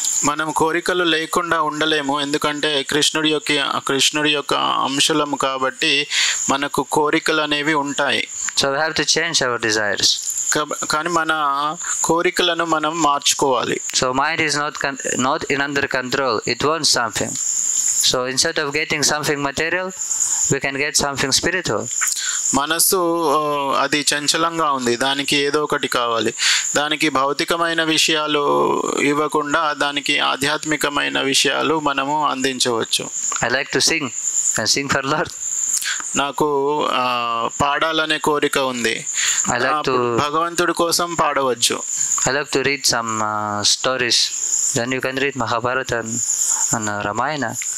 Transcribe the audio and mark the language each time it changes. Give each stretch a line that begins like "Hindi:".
Telugu: మనం కోరికలు లేకుండా ఉండలేము, ఎందుకంటే కృష్ణుడి యొక్క అంశలము కాబట్టి మనకు కోరికలు అనేవి ఉంటాయి.
English: So we have to change our desires.
Telugu: కానీ మన కోరికలను మనం మార్చుకోవాలి.
English: So mind is not in under control. It wants something. So instead of getting something material, we can get something spiritual.
Telugu: మనసు అది చంచలంగా ఉంది, దానికి ఏదో ఒకటి కావాలి. దానికి భౌతికమైన విషయాలు ఇవ్వకుండా దానికి ఆధ్యాత్మికమైన విషయాలు మనము అందించవచ్చు.
English: I like to sing and sing for Lord.
Telugu: నాకు పాడాలనే కోరిక ఉంది, భగవంతుడి కోసం పాడవచ్చు.
English: I like to read some stories. Then you can read Mahabharata and Ramayana.